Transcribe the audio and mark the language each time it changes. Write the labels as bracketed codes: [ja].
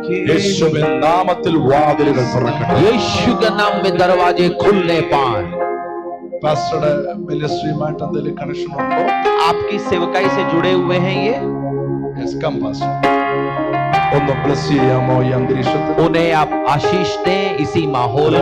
[ml] യേശുവിൻ നാമത്തിൽ വാതിലുകൾ തുറക്കട്ടെ. [hi] यीशु के नाम में दरवाजे खुलने पाए। [ml] പാസ്റ്ററുടെ മിനിസ്ട്രിയുമായിട്ട് എന്തെങ്കിലും കണക്ഷൻ ഉണ്ടോ? [hi] आपकी सेवकाई से जुड़े हुए हैं ये? [en] Yes, come pastor. [ml] ഒന്ന് ബ്ലസ് ചെയ്യാമോ ഈ അന്തരീക്ഷത്തിൽ? [hi] उन्हें आप आशीष दें इसी माहौल में।